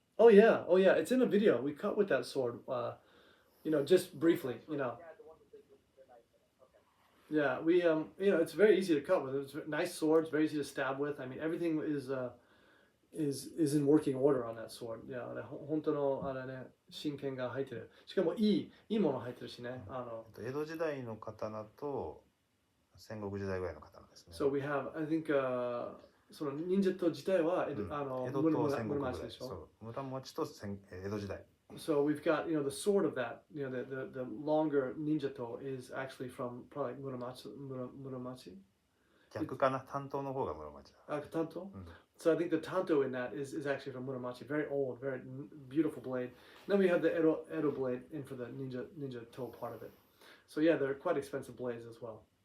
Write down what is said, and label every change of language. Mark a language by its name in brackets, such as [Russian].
[English] Oh yeah. It's in a video. We cut with that sword. You know, just briefly. You know. Yeah, the one with the knife in it. Okay. Yeah, we you know, it's very easy to cut with. It's nice swords, very easy to stab with. I mean, everything is in working order on that sword. [Japanese] Yeah, 本当のあれね、真剣が入ってる。しかもいいもの入ってるしね。江戸時代の刀と戦国時代ぐらいの刀ですね。 [English] So we have, I think, [Japanese] その忍者と自体は江戸と戦国ぐらい。そう、室町と江戸時代。 [English] So we've got, you know, the sword of that, you know, the longer ninjato is actually from probably Muramachi. [Japanese] 逆かな、担当の方が室町だ。 [English] Tanto? So I think the tanto in that is actually from Muramachi. Very old, very beautiful blade. Then we have the Edo blade in for the ninja toe part of it. So yeah, they're quite expensive blades as well.